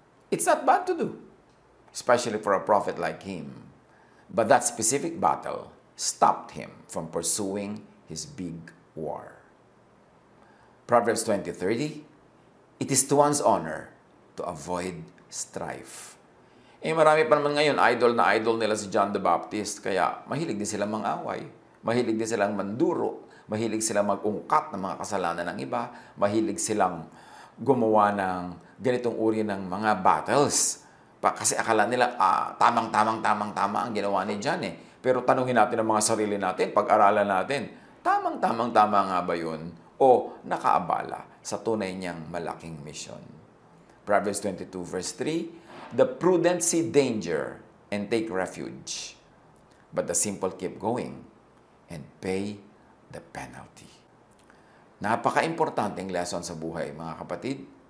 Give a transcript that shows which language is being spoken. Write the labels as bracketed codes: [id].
[en] It's not bad to do, especially for a prophet like him. But that specific battle stopped him from pursuing his big war. Proverbs 20:30, it is to one's honor to avoid strife. [tl] Marami pa naman ngayon, idol nila si John the Baptist, kaya mahilig din silang mang-away, mahilig din silang manduro, mahilig silang mag-ungkat ng mga kasalanan ng iba, mahilig silang gumawa ng ganitong uri ng mga battles. Kasi akala nila, tama ang ginawa ni John eh. Pero tanungin natin ang mga sarili natin, pag-aralan natin, tama nga ba yun? O nakaabala sa tunay niyang malaking mission? [en] Proverbs 22 verse 3, the prudent see danger and take refuge, but the simple keep going and pay the penalty. [tl] Napaka-importanteng lesson sa buhay, mga kapatid.